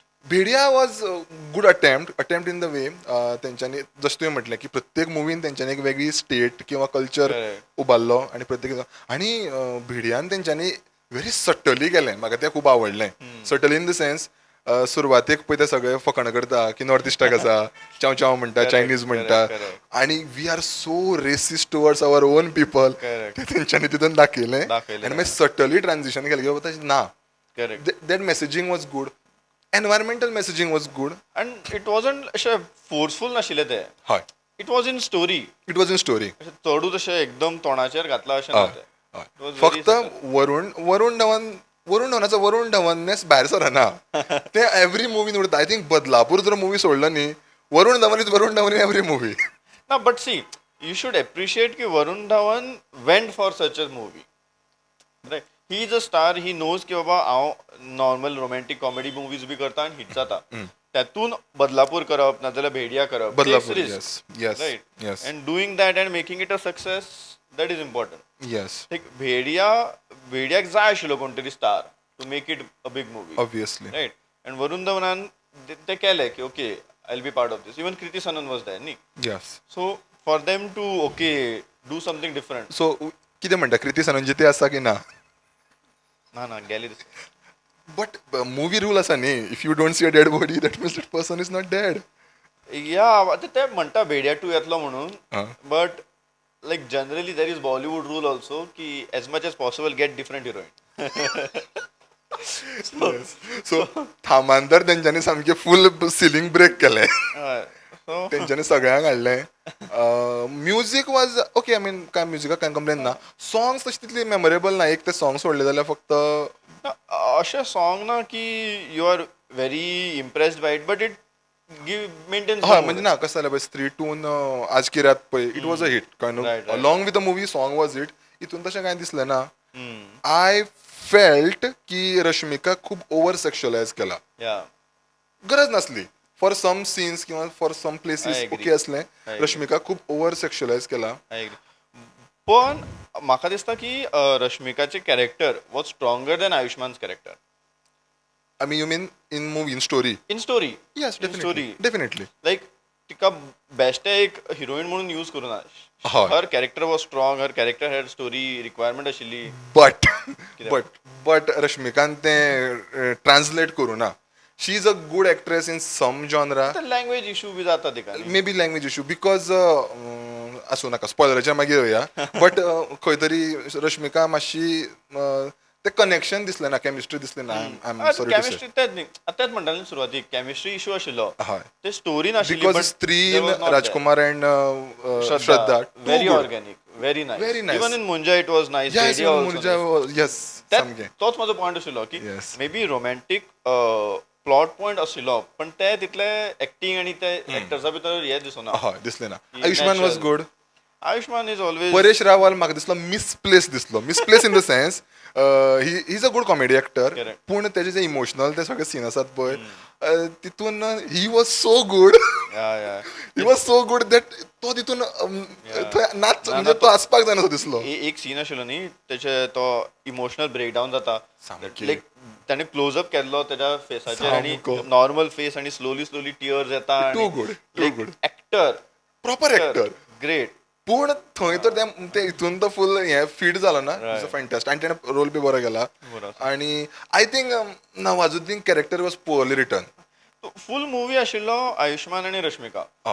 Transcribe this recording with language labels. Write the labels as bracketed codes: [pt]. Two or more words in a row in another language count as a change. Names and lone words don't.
[kok] भेडिया [en] was good attempt in the way [kok] तेंच्यांनी जशें तुवें म्हटलें की प्रत्येक मुवीन तेंच्यांनी एक वेगळी स्टेट किंवा कल्चर [en] Correct. [kok] उबारलो आनी प्रत्येक आनी भेडियान तेंच्यांनी [en] very subtly [kok] केलें म्हाका तें खूब आवडलें [en] subtly in the sense [kok] सुरवातेक पळय ते सगळे फकाणां करता की नॉर्थ इस्टाक आसा चाव चाव म्हणटा [en] Correct, [kok] चायनीज म्हणटा [en] correct. आनी we are so racist towards our own people Correct. [kok] ते तेंच्यांनी तितून दाखयलें दाखयलें, आनी मागीर सटली ट्रान्झिशन केलें की बाबा तशें ना [en] करेक्ट that messaging was good environmental messaging was good and it wasn't अशें फोर्सफूल [kok] नाशिल्लें तें हय [en] it was in story it was in story [kok] अशें चडूच अशें एकदम तोंडाचेर घातला अशें ना तें [en] It was very [kok] फक्त [en] subtle. [kok] वरुण धवनाचो वरुण धवननेस भायर सरना ते [en] every movien [kok] उरता [en] I think [kok] बदलापूर जर मुवी सोडलो न्ही वरुण धवन [en] in every movie ना but see you should appreciate की वरुण धवन went for such a movie right he is a star he knows [kok] की बाबा हांव [en] normal romantic comedy movies [kok] बी करता आनी [en] हिट [kok] जाता त्यातून बदलापूर करप नाजाल्यार भेडिया करप [en] बदलापूर yes right and doing that and making it a success that is important yes [kok] भेडियाक जाय आशिल्लो कोण तरी स्टार [en] to make it a big movie obviously right and वरुण धवनान [kok] ते केलें की [en] okay I will be part of this even Kriti Sanon was there न्ही yes so for them to okay do something different [kok] सो कितें म्हणटा कृती सनंजिते आसा की ना ना गेले [en] but movie rule [kok] आसा न्ही [en] if you don't see a dead body that means that person is not dead या [kok] आतां ते म्हणटा भेडिया 2 येतलो म्हणून [en] but like generally there is Bollywood rule also की as much as possible get different heroine [kok] सो थामांतर तेंच्यांनी सामकें [en] full ceiling break [kok] केलें [en] सो [kok] तेंच्यांनी सगळ्यांक हाडलें [en] music was okay I mean [kok] काय म्युजिकाक कांय कंप्लेन ना सॉंग्स तशी तितली मेमोरेबल ना एक ते सॉंग सोडले जाल्यार फक्त अशें सॉंग ना की [en] you are very impressed by it but it maintains [kok] हय म्हणजे ना कसं जालें पळय स्त्री टून आज की रात पळय [en] it was a hit kind Right, of along with the movie song was hit [kok] हितून तशें कांय दिसलें ना Hmm. [en] I felt की रश्मिका खूब over sexualize केला या [kok] गरज नासली [en] for some scenes किंवा for some places I agree. [kok] ओके असलें रश्मिका खूब [en] over sexualize [kok] केला [en] I agree [kok] पण म्हाका दिसता की [en] रश्मिकाचे character was stronger than Ayushmann's character I mean you mean in movie in story in story येस in story डेफिनेटली [kok] लायक तिका बेश्टे एक हिरोईन म्हणून यूज करूना हय. [en] her character was strong her character had story requirement आशिल्ली बट रश्मिकांत [kok] तें ट्रान्सलेट करूं ना [en] she is a good actress in some genre language issue [kok] बी जाता तिका [en] maybe language issue because [kok] आसूं नाका स्पॉयलराच्या मागीर येवया बट खंय तरी रश्मिका मातशी ते कनेक्शन दिसलें ना केमिस्ट्री दिसली ना [en] I am sorry to say [kok] केमिस्ट्री तेच न्ही तेच म्हणटा न्ही सुरवातीक केमिस्ट्री इशू आशिल्लो हय ते स्टोरी नाशिल्ली [en] बिकॉज but स्त्री there was not there. राजकुमार अँड श्रद्धा very organic very Very नाईस nice. even in Munjya it was nice yes yes सामकें [kok] तोच माझो पॉयंट आशिल्लो की [en] Yes. maybe romantic plot point [kok] आशिल्लो पण ते तितले एक्टिंग आणि ते एक्टर्सा भितर हे दिसना हय दिसलें ना आयुष्मान वॉज [en] natural. गुड Ayushmann is always परेश रावल [kok] म्हाका दिसलो [en] misplace in the sense he is a good comedy actor Correct. [kok] पूण तेजे जे इमोशनल ते सगळे सीन आसात पळय तितून [en] he was so good he was so good that [kok] तो तितून थंय नाच म्हणजे तो आसपाक जाय असो दिसलो एक सीन आशिल्लो न्ही त्याचे तो इमोशनल ब्रेकडाऊन जाता सामकें. लायक त्याने क्लोजअप केल्लो त्याच्या फेसाचेर आणि सामको. [en] normal face आणि slowly tears येता Too good, too good. एक्टर proper actor ग्रेट [kok] पूण थंय तर ते हितून तो फुल हे फीट जालो ना फॅन्टास्टिक आनी तेणें रोल बी बरो केला आनी [en] I think Nawazuddin character was poorly written full movie [kok] आशिल्लो आयुष्मान आणि रश्मिका हय